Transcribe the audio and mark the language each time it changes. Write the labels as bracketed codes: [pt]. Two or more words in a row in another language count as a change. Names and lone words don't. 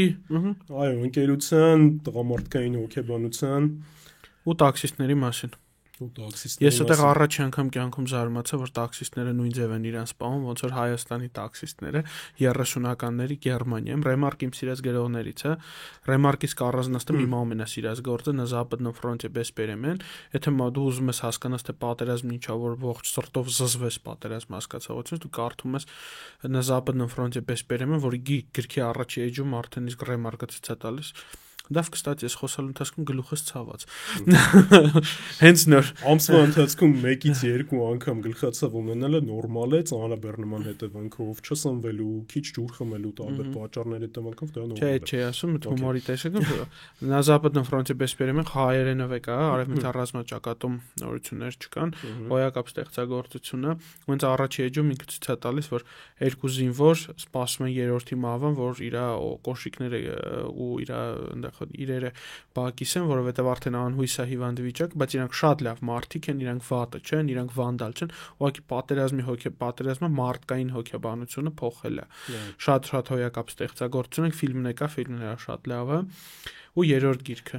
[hy] այո, ընկերության, տղամարդկային հոգեբանության ու տաքսիստների մասին։ Ես այդտեղ առաջի անգամ կյանքում զարմացա, որ տաքսիստները նույն ձև են իրան սպանում, ոնց որ Հայաստանի տաքսիստները 30-ականների Գերմանիայում, Ռեմարկ իմ սիրած գրողներից է, Ռեմարկից կառանձնացնում իմ ամենասիրած գործը [ru] «На западном фронте без перемен», [hy] եթե դու ուզում ես հասկանաս, թե պատերազմն ինչա, որ ողջ սրտով զզվես պատերազմ հասկացողությունից, դու կարդում ես [ru] «На западном фронте без перемен», [hy] որի գրքի առաջի էջում արդեն իսկ Ռեմարկը ցույց է տալիս։ Դավ, կստати, ես խոսալու ընթացքում գլուխս ցաված։ Հենց նոր ամսվա ընթացքում 1-ից 2 անգամ գլխացավ ունենալը նորմալ է, ծանրաբեռնման հետևանքով, չսնվելու, քիչ ջուր խմելու տարբեր պատճառների հետևանքով դա նորմալ է։ Չէ, ասում եմ, հումորի տեսակը [ru] «На западном фронте без перемен» [hy] հայերենով է կա, արևմտյան ռազմաճակատում նորություններ չկան, հոյակապ ստեղծագործությունը, ոնց առաջի էջում ինքը ցույց է տալիս, որ երկու զինվոր սպասում են երրորդի մահվան, որ իր կոշիկները ու իր իրերը բակիս են, որովհետև արդեն անհույս է հիվանդ վիճակ, բայց իրանք շատ լավ մարդիկ են, իրանք վատը չեն, իրանք վանդալ չեն, ուղղակի պատերազմը մարդկային հոգեբանությունը փոխել է։ Շատ հոյակապ ստեղծագործություն է, ֆիլմն է կա, ֆիլմն է շատ լավ է։ Ու երրորդ գիրքը։